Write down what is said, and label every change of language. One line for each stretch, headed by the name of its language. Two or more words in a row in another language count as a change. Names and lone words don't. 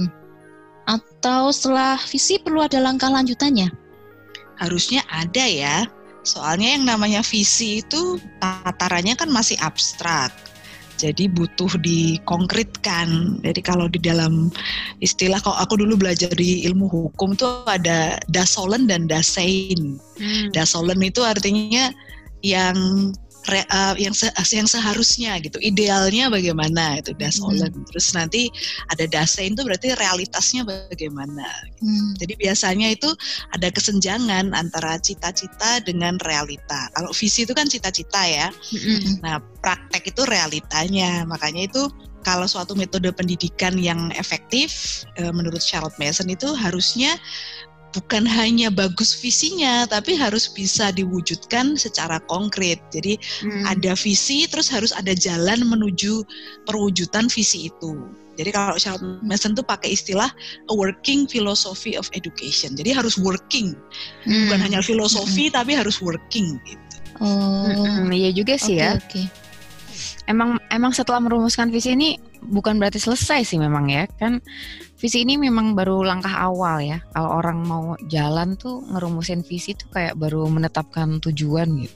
Indonesian: Atau setelah visi perlu ada langkah lanjutannya? Harusnya ada ya, soalnya yang namanya visi itu tatarannya kan masih abstrak. Jadi butuh dikonkretkan. Jadi kalau di dalam istilah, kalau aku dulu belajar di ilmu hukum tuh ada
German: das sollen
Indonesian: dan
German: das sein. Das sollen
Indonesian: itu artinya yang seharusnya gitu, idealnya bagaimana itu
German: das sollen.
Indonesian: Terus nanti ada
German: das sein
Indonesian: itu berarti realitasnya bagaimana. Jadi biasanya itu ada kesenjangan antara cita-cita dengan realita. Kalau visi itu kan cita-cita ya. Nah, praktek itu realitanya. Makanya itu kalau suatu metode pendidikan yang efektif menurut Charlotte Mason itu harusnya bukan hanya bagus visinya, tapi harus bisa diwujudkan secara konkret. Jadi ada visi, terus harus ada jalan menuju perwujudan visi itu. Jadi kalau Charlotte Mason tuh pakai istilah
English: a working philosophy of education.
Indonesian: Jadi harus working, bukan hanya filosofi, tapi harus working gitu. Iya juga sih ya. Emang setelah merumuskan visi ini bukan berarti selesai sih memang ya. Kan visi ini memang baru langkah awal ya. Kalau orang mau jalan tuh ngerumusin visi tuh kayak baru menetapkan tujuan gitu.